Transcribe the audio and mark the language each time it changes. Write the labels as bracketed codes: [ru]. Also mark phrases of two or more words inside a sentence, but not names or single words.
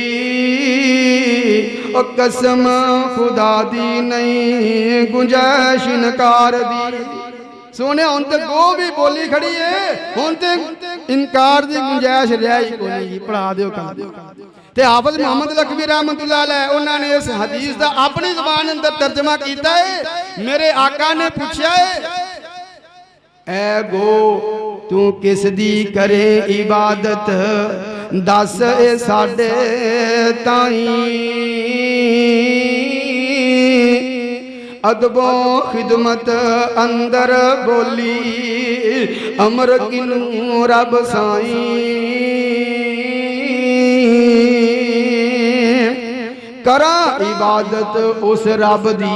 [pa] ਔਰ ਕਸਮ ਖ਼ੁਦਾ ਦੀ ਨਹੀਂ ਗੁੰਜਾਇਸ਼ ਇਨਕਾਰ ਦੀ। ਸੋਹਣੇ ਹੁਣ ਤੇ ਗਊ ਵੀ ਬੋਲੀ ਖੜ੍ਹੀ ਹੈ, ਹੁਣ ਤੇ ਇਨਕਾਰ ਦੀ ਗੁੰਜਾਇਸ਼ ਰਹੀ ਕੋਈ ਨਹੀਂ। पढ़ा दिओ कल ते [ur] حافظ محمد لکھوی رحمۃ اللہ علیہ انہوں نے اس حدیث کا اپنی زبان اندر ترجمہ کیا ہے. [pa] ਮੇਰੇ ਆਕਾ ਨੇ ਪੁੱਛਿਆ ਹੈ ਐ ਗਊ ਤੂੰ ਕਿਸ ਦੀ ਕਰੇਂ ਇਬਾਦਤ, ਦੱਸ ਏ ਸਾਡੇ ਤਾਈਂ ਅਦਬੋ ਖ਼ਿਦਮਤ ਅੰਦਰ ਬੋਲੀ ਅਮਰ ਕਿਨੂੰ ਰੱਬ ਸਾਈਂ ਕਰਾਂ ਇਬਾਦਤ ਉਸ ਰੱਬ ਦੀ।